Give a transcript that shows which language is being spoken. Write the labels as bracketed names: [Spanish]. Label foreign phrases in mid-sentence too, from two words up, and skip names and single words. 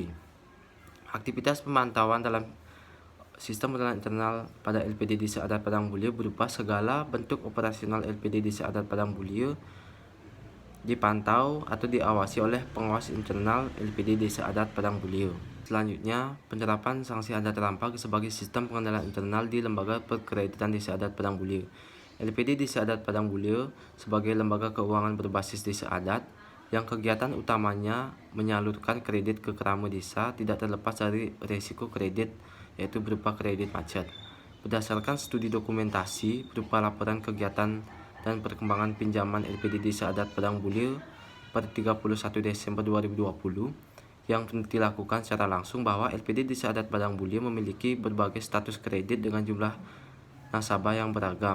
[Indonesian] Aktivitas pemantauan dalam sistem pengendalian internal pada LPD Desa Adat Padang Bulio berupa segala bentuk operasional LPD Desa Adat Padang Bulio dipantau atau diawasi oleh pengawas internal LPD Desa Adat Padang Bulio. Selanjutnya, penerapan sanksi adat rampah sebagai sistem pengendalian internal di Lembaga Perkreditan Desa Adat Padang Bulio. LPD Desa Adat Padang Bulio sebagai lembaga keuangan berbasis desa adat yang kegiatan utamanya menyalurkan kredit ke keramu desa tidak terlepas dari risiko kredit, yaitu berupa kredit macet. Berdasarkan studi dokumentasi berupa laporan kegiatan dan perkembangan pinjaman LPD Desa Adat Padang Bulio per 31 Desember 2020 yang dilakukan secara langsung bahwa LPD Desa Adat Padang Bulio memiliki berbagai status kredit dengan jumlah nasabah yang beragam.